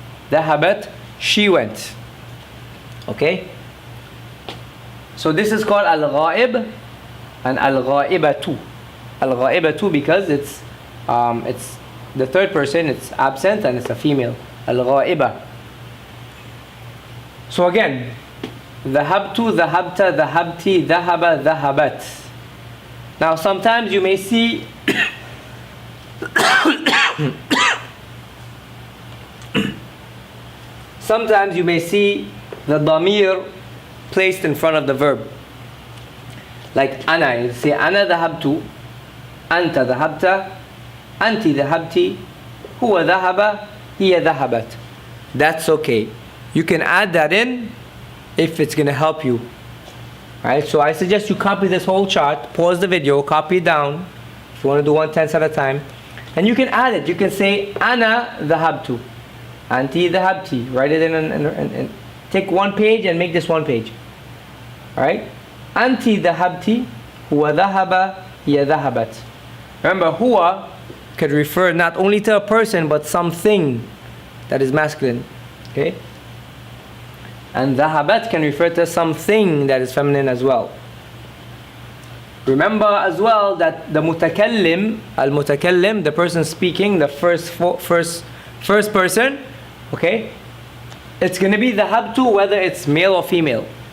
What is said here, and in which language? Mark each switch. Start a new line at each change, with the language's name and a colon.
English: Dhahabat, she went. Okay? So this is called al-ghaib and al-ghaibatu. Al-ghaibatu because it's the third person, it's absent and it's a female.
Arabic: الغائبة.
English: So again,
Arabic: ذهبت, ذهبت, ذهبتي, ذهب, ذهبت.
English: Now sometimes you may see sometimes you may see the damir placed in front of the verb. Like
Arabic: أنا,
English: you say
Arabic: أنا ذهبت, أنت ذهبت, أنت ذهبتي, هو ذهب, هي ذهبت.
English: That's okay. You can add that in if it's going to help you. Alright, so I suggest you copy this whole chart, pause the video, copy it down if you want to do 1/10 at a time, and you can add it. You can say
Arabic: أنا ذهبت, أنتِ ذهبتي.
English: Write it in and take one page and make this one page. Alright,
Arabic: أنتِ ذهبتي, هو ذهب, هي ذهبت.
English: Remember, huwa could refer not only to a person but something that is masculine. Okay? And dhahabat can refer to something that is feminine as well. Remember as well that the mutakallim, al-mutakallim, the person speaking, the first person, okay, it's going to be dhahabtu whether it's male or female.